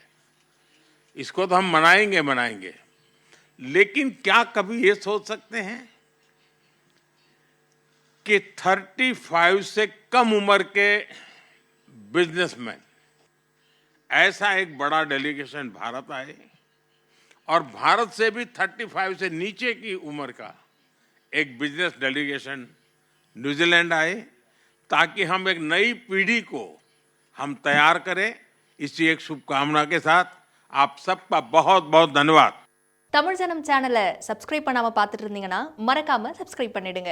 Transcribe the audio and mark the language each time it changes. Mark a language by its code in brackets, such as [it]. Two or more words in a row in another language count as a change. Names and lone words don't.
[hi] इसको तो हम मनाएंगे, लेकिन क्या कभी ये सोच सकते हैं कि 35 से कम उम्र के बिजनेसमैन ऐसा एक बड़ा डेलीगेशन भारत आए और भारत से भी 35 से नीचे की उम्र का एक [en] business delegation [hi] न्यूजीलैंड आए, ताकि हम एक नई पीढ़ी को हम तैयार करें। इसी एक शुभकामना के साथ आप सबका बहुत बहुत धन्यवाद। [ta] தமிழ் ஜனம் சேனலை சப்ஸ்கிரைப் பண்ணாம பார்த்துட்டு இருந்தீங்கன்னா மறக்காம சப்ஸ்கிரைப் பண்ணிடுங்க.